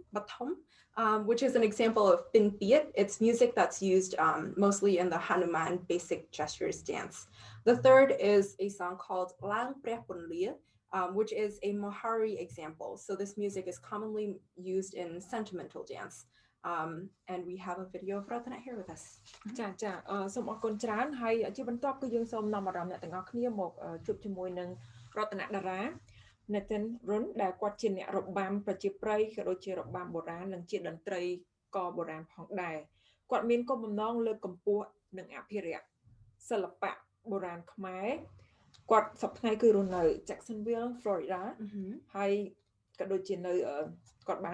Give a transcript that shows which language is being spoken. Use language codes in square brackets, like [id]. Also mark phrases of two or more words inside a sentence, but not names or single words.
[en] Batom, which is an example of Pintiet. It's music that's used mostly in the Hanuman basic gestures dance. The third is a song called Lang Preh Punlia, which is a Mohari example. So this music is commonly used in sentimental dance. And we have a video of Ratana here with us. [km] ចាចាសូមអរគុណច្រើនហើយជាបន្តគឺយើងសូមនាំអារម្មណ៍អ្នកទាំងអស់គ្នាមកជួបជាមួយនឹងរតនតារា Nathan Run ដែលគាត់ជាអ្នករបាំប្រជាប្រិយក៏ដូចជារបាំបុរាណនិងជាតន្ត្រីក៏បុរាណផងដែរគាត់មានគោលបំណងលើកកម្ពស់និងអភិរក្សសិល្បៈបុរាណខ្មែរគាត់សប្តាហ៍ថ្ងៃគឺរស់នៅ Jacksonville Florida ហើយក៏ដូចជានៅគាត់បាន